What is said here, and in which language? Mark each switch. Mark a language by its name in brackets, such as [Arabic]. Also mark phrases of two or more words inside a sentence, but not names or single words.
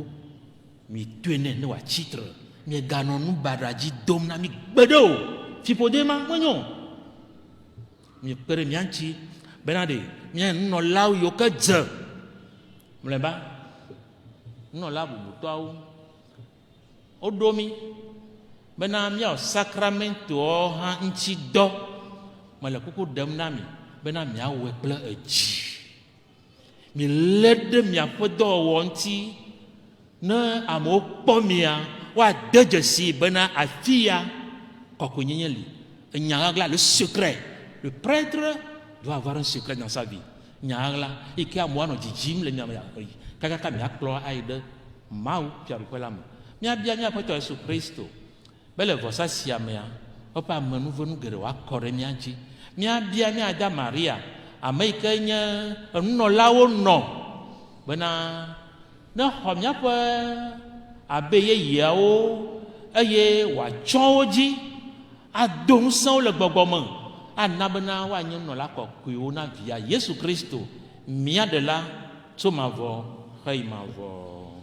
[Ewe] mietoe nɛ ne wòatsitre mieganɔ nu baɖa dzi dom na mi gbe ɖe o fiƒode ma menyo miekpe ɖe mía ŋuti bena ɖe mía nunɔlawo yiwo ke dze mlɔeba nunɔla bubutɔawo woɖo mi bena míawɔ sakramentowo hã ŋuti dɔ mele kuku ɖem na mi bena miawɔe kple edzi milé ɖe miaƒe dɔwɔwɔ ŋuti ne amewo kpɔ mia woade dzesi bena afi ya kɔkɔenyenye li enyaɣla le [French] secret le prêtre doit avoir un secret dans sa vie [Ewe] nyaɣla yi ke amewo anɔ dzidzim le miame kakaka miakplɔ ayi ɖe Mawu fiaɖuƒe la me míabia míaƒetɔ Yesu Kristo be le vɔsa sia mea woƒe amenuvenu geɖewo akɔ ɖe mía dzi míabia míada Maria ame yi ke nye enunɔlawo nɔ bena ne xɔ míaƒe abe yeyeawo eye wòatsɔ wo dzi ado ŋusẽwo le gbɔgbɔ me ana bena woanye nunɔla kɔkɔewo na via Yesu Kristo mía ɖela tso mavɔ heyi mavɔ.